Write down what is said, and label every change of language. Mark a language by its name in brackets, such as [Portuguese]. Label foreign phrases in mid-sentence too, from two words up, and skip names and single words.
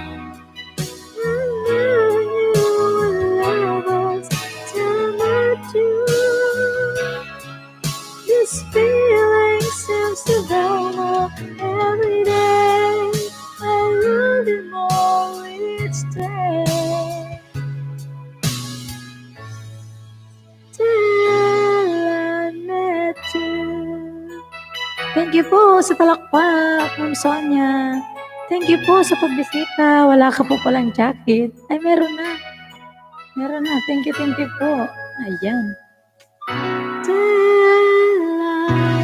[English] This feeling seems to grow more every day. I love you more each day. Till I met you. Thank you [Filipino] po sa palakpak, Ma'am Sonia. [English] Thank you [Filipino] po sa pagbisita. Wala ka po palang jacket. Ay, meron na. Meron na. [English] Thank you [Filipino] po. Ayan. [English] Till I